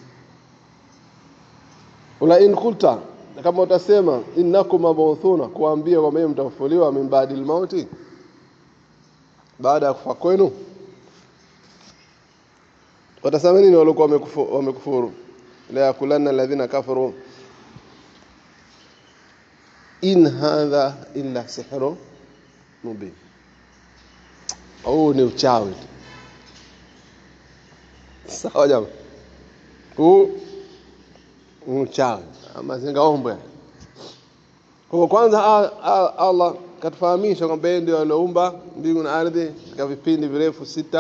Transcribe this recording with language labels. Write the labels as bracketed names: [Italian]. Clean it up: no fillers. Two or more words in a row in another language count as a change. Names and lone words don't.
[Arabic] ولئن قلت, [Swahili] kama utasema [Arabic] إنكم مبعوثون, [Swahili] kuambia kwamba yeye mtafufuliwa [Arabic] من بعد الموت, [Swahili] baada ya kufa kwenu, watasema nini walikuwa wamekufuru? [Arabic] ليقولن الذين كفروا إن هذا إلا سحر مبين. [Swahili] Au ni uchawi. Sawa jamaa, huu uchawi ama zingaombwe. Kwa kwanza Allah katufahamisha kwamba yeye ndiye aliumba mbingu na ardhi katika vipindi virefu 6.